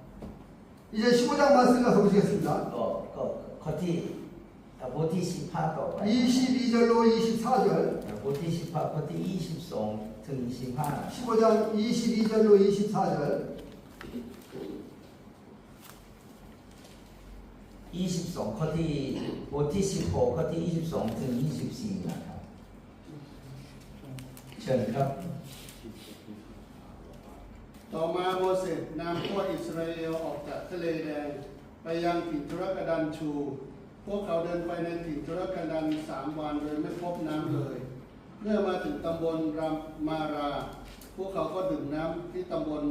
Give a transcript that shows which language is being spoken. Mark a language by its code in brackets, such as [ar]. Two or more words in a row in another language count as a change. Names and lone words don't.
[ko] 이제 15장 말씀 가서 보시겠습니다. [th] ก็ข้อที่บทที่15ต่อไป [ko] 22절로 24절, [th] บทที่15ข้อที่22ถึง25 [ko] 15장 22절로 24절, [th] 22 ข้อที่บทที่16ข้อที่22ถึง24นะครับเชิญครับ ต่อมาโมเสสนำพวกอิสราเอลออกจากทะเลแดงไปยังถิ่นทุรกันดารชู พวกเขาเดินไปในถิ่นทุรกันดาร3 วันโดยไม่พบน้ำเลย เมื่อมาถึงตำบลรามารา พวกเขาก็ดื่มน้ำที่ตำบล